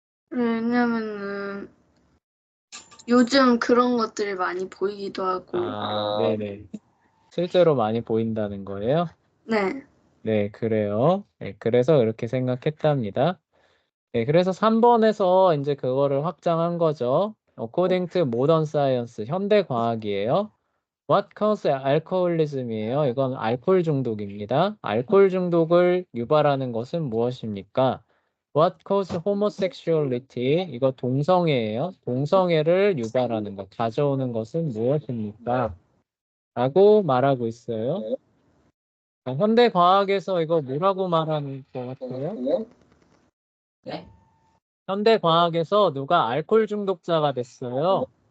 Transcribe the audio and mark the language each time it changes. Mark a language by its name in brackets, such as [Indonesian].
[Korean] 왜냐면은 요즘 그런 것들이 많이 보이기도 하고. 네네. 실제로 많이 보인다는 거예요? 네. 네, 그래요. 네, 그래서 이렇게 생각했답니다. 네, 그래서 3번에서 이제 그거를 확장한 거죠. [English] According to modern science, [Korean] 현대 과학이에요. [English] What causes alcoholism이에요. [Korean] 이건 알코올 중독입니다. 알코올 중독을 유발하는 것은 무엇입니까? [English] What causes homosexuality? [Korean] 이거 동성애예요. 동성애를 유발하는 것, 가져오는 것은 무엇입니까? 라고 말하고 있어요. 현대 과학에서 이거 뭐라고 말하는 것 같아요? 네? 현대 과학에서 누가 알코올 중독자가 됐어요.